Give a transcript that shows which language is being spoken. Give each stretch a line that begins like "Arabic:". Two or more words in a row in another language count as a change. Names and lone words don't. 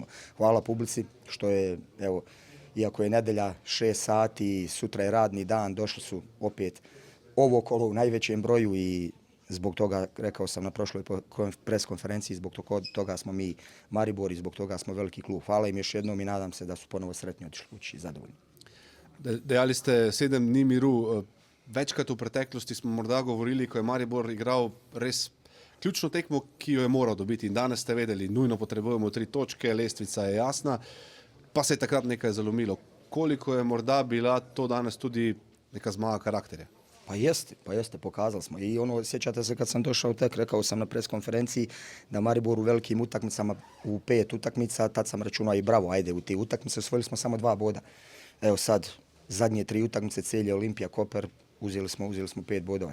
Bosnian: Hvala publici što je, evo, iako je nedelja 6 sati, sutra je radni dan, došli su opet ovo kolo u najvećem broju i zbog toga, rekao sam na prošloj pres konferenciji, zbog toga smo mi Maribor i zbog toga smo veliki klub. Hvala im još jednom i nadam se da su ponovo sretni otišli kući i zadovoljni.
Slovenian: Dejali ste 7 dni miru. Večkrat v preteklosti smo morda govorili, ko je Maribor igral res ključno tekmo, ki jo je moral dobiti. In danes ste vedeli, nujno potrebujemo 3 točke, lestvica je jasna, pa se je takrat nekaj zalomilo. Koliko je morda bila to danes tudi neka zmaga karakterja?
Bosnian: Pa jeste, pokazali smo. I ono, sjećate se kad sam došao tek, rekao sam na pres konferenciji da Maribor u velikim utakmicama, u 5 utakmica, tad sam računao i bravo, ajde, u te utakmice osvojili smo samo 2 boda. Evo sad, zadnje 3 utakmice, Celje, Olimpija, Koper, uzeli smo 5 bodova.